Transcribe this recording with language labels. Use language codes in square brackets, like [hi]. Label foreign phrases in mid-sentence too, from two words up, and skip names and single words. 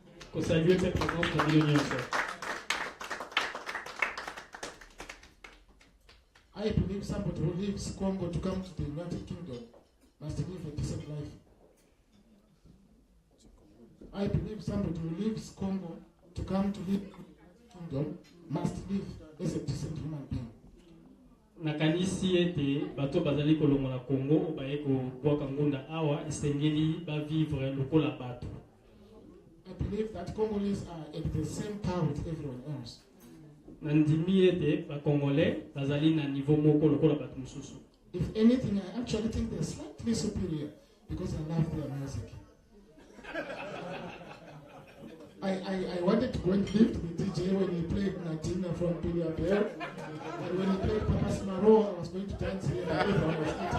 [en] I believe somebody who leaves Congo to come to the United Kingdom must live a decent life. I believe somebody who leaves Congo to come to live Kingdom must live as a decent human being. [ln] nakanisi ete bato bazali kolongola Congo baye kobwaka ngunda awa esengeli bavivre lokola bato. [en] I believe that Congolese are at the same power with everyone else. [ln] Nandimi ete ba Congolais bazali na niveau moko lokola bato mususu. [en] If anything, I actually think they're slightly superior because I love their music. I wanted to go and live with the DJ when he played Natina from Billy Abel. And when he played Papa Simaro, I was going to dance here and everyone was